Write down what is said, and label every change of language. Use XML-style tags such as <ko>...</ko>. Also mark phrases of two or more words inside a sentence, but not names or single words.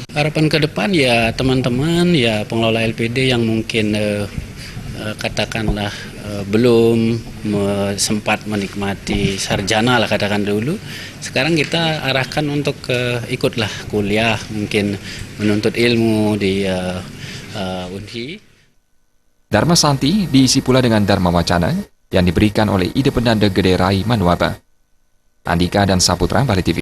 <id>Harapan ke depan ya teman-teman, ya pengelola LPD yang mungkin katakanlah belum sempat menikmati sarjana lah katakan dulu. Sekarang kita arahkan untuk ikutlah kuliah, mungkin menuntut ilmu di Unhi. Dharma Santi diisi pula dengan Dharma Wacana yang diberikan oleh Ide Pendanda Gede Rai Manuaba. Andika dan Saputra, Bali TV.</id>